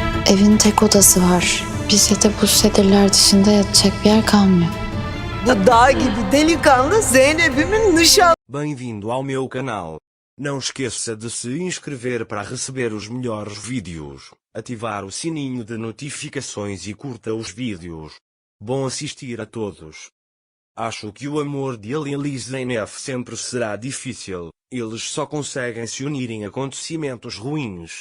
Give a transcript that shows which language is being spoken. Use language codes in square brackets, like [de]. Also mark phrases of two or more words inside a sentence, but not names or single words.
[tr] Evin tek odası var. Bize de bu sedirler dışında yatacak bir yer kalmıyor. Bu dağ gibi delikanlı Zeynep'imin nişanlısı. [pt] Bem-vindo ao meu canal. Não esqueça de se inscrever para receber os melhores vídeos, ativar o sininho de notificações e curta os vídeos. Bom assistir a todos. Acho que o amor de Alil e Zeynep sempre será difícil, eles só conseguem se unir em acontecimentos ruins.